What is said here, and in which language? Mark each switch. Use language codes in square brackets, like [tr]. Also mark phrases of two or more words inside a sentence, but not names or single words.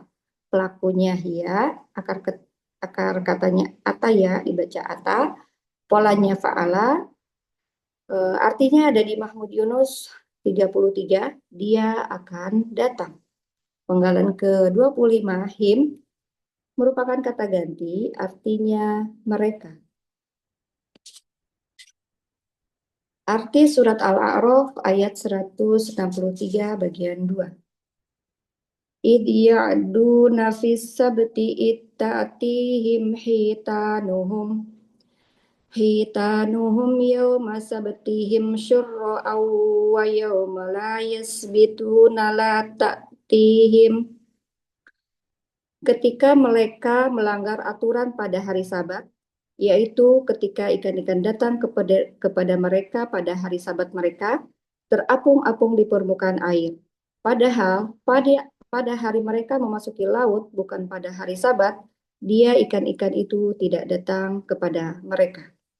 [id] Pelakunya hiya, akar katanya ataya, dibaca ata, polanya fa'ala, artinya ada di Mahmud Yunus 33, dia akan datang. Penggalan ke-25, him, merupakan kata ganti, artinya mereka. Arti surat Al-A'raf ayat 163 bagian 2. [ar] إذ يعدون في السبت إذ تأتيهم حيتانهم يوم سبتهم شرعا ويوم لا يسبتون لا تأتيهم. [id] Ketika mereka melanggar aturan pada hari Sabat, yaitu ketika ikan-ikan datang kepada mereka pada hari Sabat mereka, terapung-apung di permukaan air. Padahal pada hari mereka memasuki laut, bukan pada hari Sabat, dia ikan-ikan itu tidak datang kepada mereka.